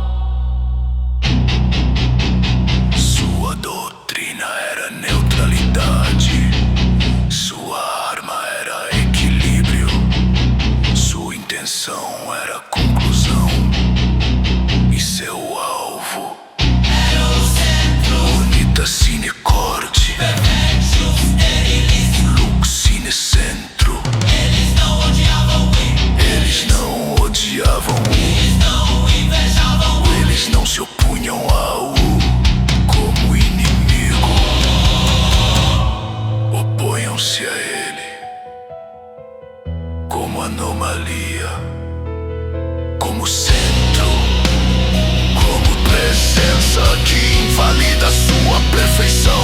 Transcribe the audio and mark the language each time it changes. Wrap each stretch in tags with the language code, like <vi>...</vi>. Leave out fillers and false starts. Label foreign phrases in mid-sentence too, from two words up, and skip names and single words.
<pt>Sua doutrina era neutralidade, sua arma era equilíbrio, sua intenção era conclusão, e seu alvo Era o centro.</pt> <la>Unita sine corte, Perfectus sterilis. lux sine centro.</la> <pt>Eles não odiavam Eles não odiavam Eles não invejavam eles não se opunham ao como inimigo. Oponham-se a ele como anomalia, como centro, como presença que invalida sua perfeição.</pt>